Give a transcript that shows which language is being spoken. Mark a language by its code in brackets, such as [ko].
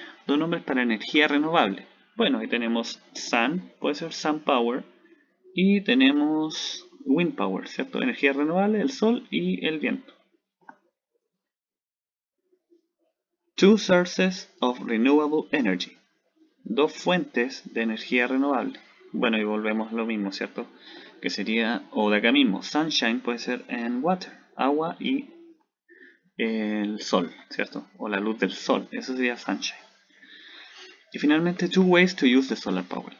[es] Dos nombres para energía renovable. Bueno, ahí tenemos sun, puede ser sun power, y tenemos [en] wind power, [es] ¿cierto? Energía renovable, el sol y el viento. [en] Two sources of renewable energy. [es] Dos fuentes de energía renovable. Bueno, y volvemos a lo mismo, ¿cierto? Que sería, o de acá mismo, sunshine puede ser [en] and water, [es] agua y el sol, ¿cierto? O la luz del sol, eso sería sunshine. Y finalmente, [en] two ways to use the solar power.